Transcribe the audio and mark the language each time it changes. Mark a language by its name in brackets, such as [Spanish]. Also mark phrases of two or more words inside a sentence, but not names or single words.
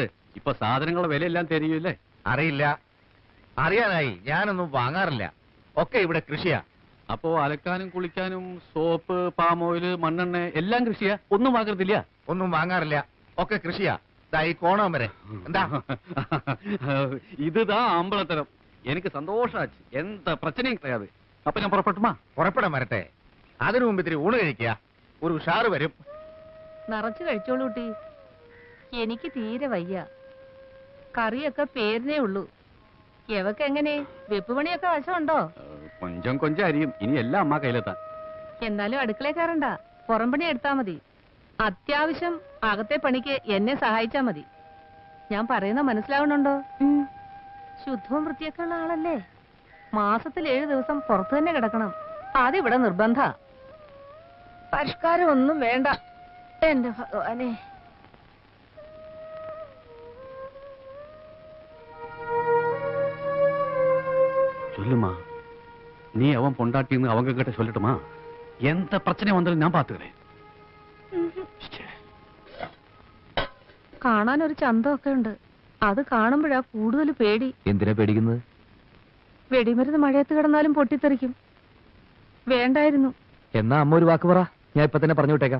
[Malayalam] ഇപ്പൊ സാധനങ്ങളുടെ വിലയെല്ലാം തരികയില്ലേ? അറിയില്ല. അറിയാനായി ഞാനൊന്നും വാങ്ങാറില്ല. ഒക്കെ ഇവിടെ കൃഷിയാ. അപ്പോ അലക്കാനും കുളിക്കാനും സോപ്പ്, പാം ഓയില്, മണ്ണെണ്ണ എല്ലാം കൃഷിയാ? ഒന്നും വാങ്ങരുതില്ല? ഒന്നും വാങ്ങാറില്ല, ഒക്കെ കൃഷിയാ. ഈ കോണം വരെ. എന്താ? [Tamil] இதுதான் அம்பலத்தரம். எனக்கு சந்தோஷாச்சு. எந்த பிரச்சனையும் கிடையாது. அப்ப [Malayalam] ഞാൻ പുറപ്പെട്ടുമാ? പുറപ്പെടാൻ വരട്ടെ. അതിനു മുമ്പ് ഇത്തിരി ഊണ് കഴിക്കുക. ഒരു ഉഷാറ് വരും. നിറച്ചു കഴിച്ചോളൂ കുട്ടി. എനിക്ക് തീരെ വയ്യ. കറിയൊക്കെ പേരിനേ ഉള്ളൂ. എവക്ക് എങ്ങനെ വെപ്പ് പണിയൊക്കെ വശമുണ്ടോ? കൊഞ്ചം കൊഞ്ചം അരിയും. ഇനി എല്ലാം അമ്മ കയ്യിലെത്താൻ. എന്നാലും അടുക്കളയിൽ കയറണ്ട, പുറം പണി എടുത്താ മതി. അത്യാവശ്യം അകത്തെ പണിക്ക് എന്നെ സഹായിച്ചാ മതി. ഞാൻ പറയുന്ന മനസ്സിലാവണുണ്ടോ? ശുദ്ധവും വൃത്തിയൊക്കെ ഉള്ള ആളല്ലേ. മാസത്തിൽ 7 ദിവസം പുറത്തു തന്നെ കിടക്കണം. അതിവിടെ നിർബന്ധ. പരിഷ്കാരം ഒന്നും വേണ്ട. എന്റെ ഭഗവാനെ. [Tamil] சொல்லுமா, நீ அவன் பொண்டாட்டின்னு அவங்க கிட்ட சொல்லட்டுமா? எந்த பிரச்சனை வந்தாலும் நான் பாத்துக்கிறேன். [Malayalam] കാണാൻ ഒരു ചന്തമൊക്കെ ഉണ്ട്. അത് കാണുമ്പോഴാ കൂടുതൽ പേടി. എന്തിനാ പേടിക്കുന്നത്? വെടിമരുന്ന് മഴയത്ത് കിടന്നാലും പൊട്ടിത്തെറിക്കും. വേണ്ടായിരുന്നു. എന്നാ അമ്മ ഒരു വാക്ക് പറ, ഞാൻ ഇപ്പൊ തന്നെ പറഞ്ഞു വിട്ടേക്കാം.